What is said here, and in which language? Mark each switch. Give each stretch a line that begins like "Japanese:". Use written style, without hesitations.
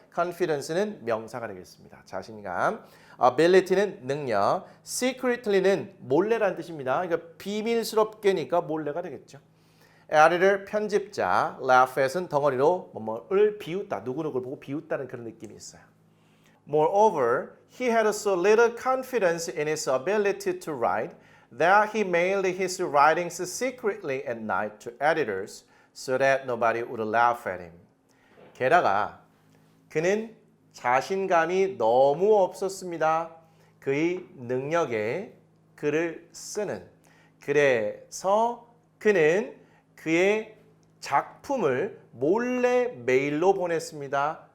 Korean: confidence는 명사가 되겠습니다. 자신감. ability는 능력. secretly는 몰래란 뜻입니다. 그러니까 비밀스럽게니까 몰래가 되겠죠. editor 편집자. laugh at은 덩어리로 뭐뭐를 비웃다. 누구누구를 보고 비웃다는 그런 느낌이 있어요.
English: Moreover, he had so little confidence in his ability to write that he mailed his writings secretly at night to editors so that nobody would laugh at him.
Korean: 게다가 그는 자신감이 너무 없었습니다. 그의 능력에 글을 쓰는. 그래서 그는 그의 작품을 몰래 메일로 보냈습니다.